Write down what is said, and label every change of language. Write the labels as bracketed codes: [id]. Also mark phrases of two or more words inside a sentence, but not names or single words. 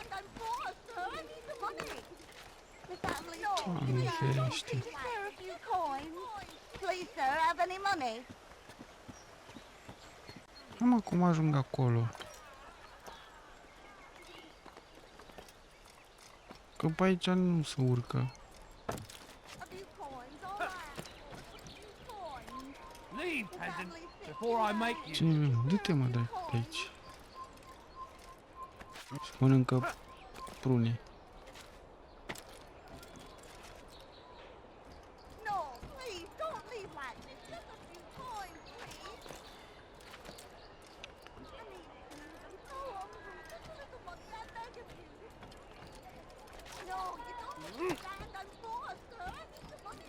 [en] I'm poor, sir. I need the money. The family. [ro] Doamne ferește. [en] Is there a few coins? Please, sir, have any money? [ro] Da, mă, cum ajung acolo? Că pe aici nu se urcă. [en] A few coins, all right. A few coins. Leave, peasant, before I make you. [ro] Ce? Du-te, mă, de aici. Și mănâncă prune. [en] No, please, don't leave like this. Just a few coins, please. I need I'm so hungry. Just a little money, I beg of you. No, you don't understand. I'm poor, sir. I need the money.